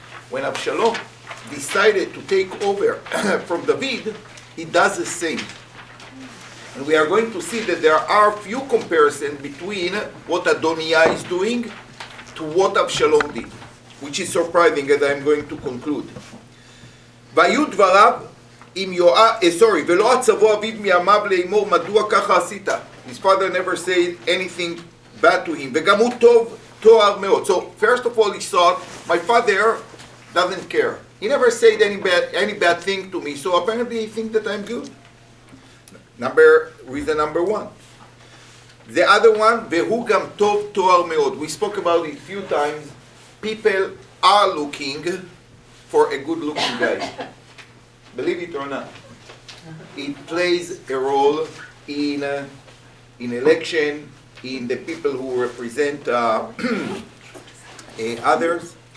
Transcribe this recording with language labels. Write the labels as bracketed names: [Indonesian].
[English] When Absalom decided to take over from David, he does the same. And we are going to see that there are few comparisons between what Adoniah is doing to what Absalom did, which is surprising as I'm going to conclude. [Hebrew] והיו דבריו עם יואב, ולא עצבו אביו מימיו לאמור מדוע ככה עשית. [English] His father never said anything bad to him. [Hebrew] וגם הוא טוב תואר מאוד. [English] So first of all he thought, my father doesn't care. He never said any bad thing to me, so apparently he thinks that I'm good. Reason number one. The other one, [Hebrew] והוא גם טוב תואר מאוד. [English] We spoke about it a few times. People are looking for a good-looking guy. Believe it or not. It plays a role in election, in the people who represent others.